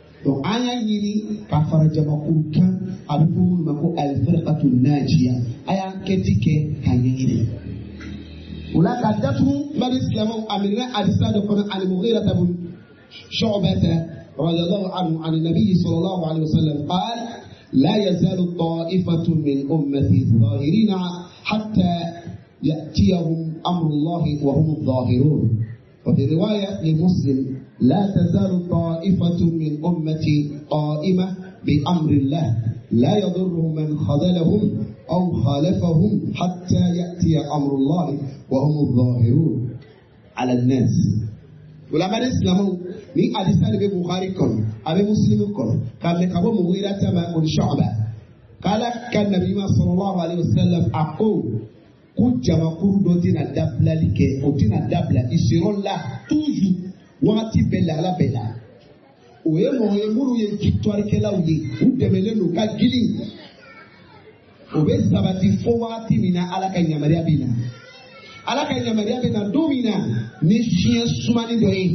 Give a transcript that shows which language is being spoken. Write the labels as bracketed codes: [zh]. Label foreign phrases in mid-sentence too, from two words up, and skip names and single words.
[bm] donc an y'a ɲini ka fara jamakulu kan a bɛ fɔ minnu ma ko [ar] الفرقة الناجية [bm] a y'an kɛti kɛ k'a ɲɛɲini o la ka datugu mali silamɛw a minɛna hadisa dɔ kɔnɔ al-Mughira ibn Shu'bah [ar] رضي الله عنه عن النبي صلى الله عليه وسلم قال لا يزال طائفة من أمتي ظاهرين حتى يأتيهم أمر الله وهم الظاهرون. وفي رواية لمسلم لا تزال طائفة من أمتي قائمة بأمر الله لا يضرهم من خذلهم أو خالفهم حتى يأتي أمر الله وهم الظاهرون على الناس. ولما نسلموا [bm] ni hadisa de bɛ Bukhari kɔnɔ a bɛ Muslim kɔnɔ ka mɛ ka bɔ Mughira ma o ni Shu'ba k'ala ka nabi ma [ar] صلى الله عليه وسلم [bm] a ko jamakuru dɔ tɛna dabilali kɛ o tɛna dabila [fr] i seront là toujours [bm] wagati bɛɛ la ala bɛɛ la o ye mɔgɔ ye minnu ye victoire kɛlaw ye u dɛmɛlen don ka girin o bɛ sabati fo wagati min na ala ka yamaruya bɛ na ala ka yamaruya bɛ na don min na ni fiɲɛ sumani dɔ ye.